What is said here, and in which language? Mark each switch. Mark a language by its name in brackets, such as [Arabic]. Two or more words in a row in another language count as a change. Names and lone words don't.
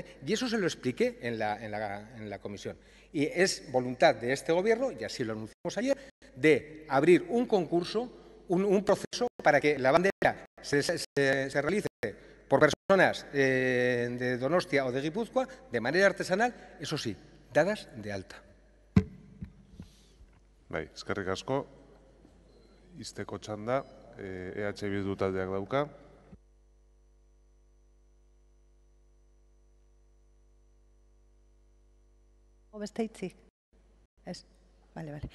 [Spanish] Y eso se lo expliqué en la comisión. Y es voluntad de este Gobierno, y así lo anunciamos ayer, de abrir un concurso, un proceso para que la bandera se realice por personas de Donostia o de Guipúzcoa, de manera artesanal, eso sí, dadas de alta. [Basque] Bai, eskerrik asko. Izteko txanda, EH Bildu taldeak dauka. Beste hitzik? Ez? Bale, bale.